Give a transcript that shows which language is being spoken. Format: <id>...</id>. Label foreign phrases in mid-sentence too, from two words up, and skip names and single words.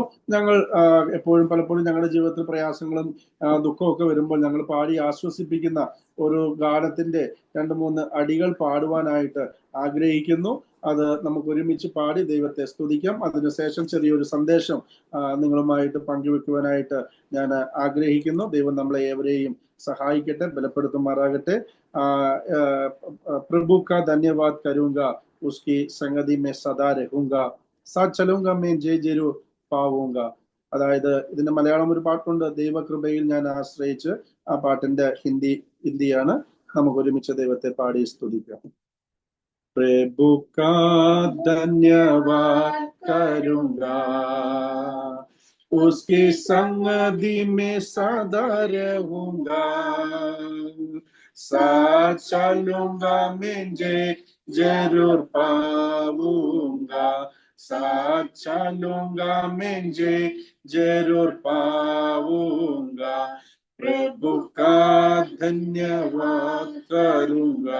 <ml>ഞങ്ങൾ പലപ്പോഴും ഞങ്ങളുടെ ജീവിതത്തിൽ പ്രയാസങ്ങളും ദുഃഖമൊക്കെ വരുമ്പോൾ ഞങ്ങൾ പാടി ആശ്വസിപ്പിക്കുന്ന ഒരു ഗാനത്തിന്റെ 2-3 അടികൾ പാടുവാനായിട്ട് ആഗ്രഹിക്കുന്നു. അത് നമുക്ക് ഒരുമിച്ച് പാടി ദൈവത്തെ സ്തുതിക്കാം. അതിനുശേഷം ചെറിയൊരു സന്ദേശം നിങ്ങളുമായിട്ട് പങ്കുവെക്കുവാനായിട്ട് ഞാൻ ആഗ്രഹിക്കുന്നു. ദൈവം നമ്മളെ ഏവരെയും സഹായിക്കട്ടെ, ബലപ്പെടുത്തുമാറാകട്ടെ.</ml> <hi>प्रभु का धन्यवाद करूंगा, उसकी संगति में सदा रहूंगा, साथ चलूंगा मैं जय जरूर पाऊंगा.</hi> <ml>അതായത് ഇതിന്റെ മലയാളം ഒരു പാട്ടുണ്ട്, ദൈവകൃപയിൽ ഞാൻ ആശ്രയിച്ച്. ആ പാട്ടിന്റെ ഹിന്ദിയാണ്. നമുക്ക് ഒരുമിച്ച് ദൈവത്തെ പാടി സ്തുതിക്കാം.</ml> <hi>प्रभु का धन्यवाद करूंगा, उसकी संगति में सदा रहूंगा, साथ चलूंगा मैं जरूर पाऊंगा, साथ चलूंगा मैं जरूर पाऊंगा, प्रभु का धन्यवाद करूंगा.</hi>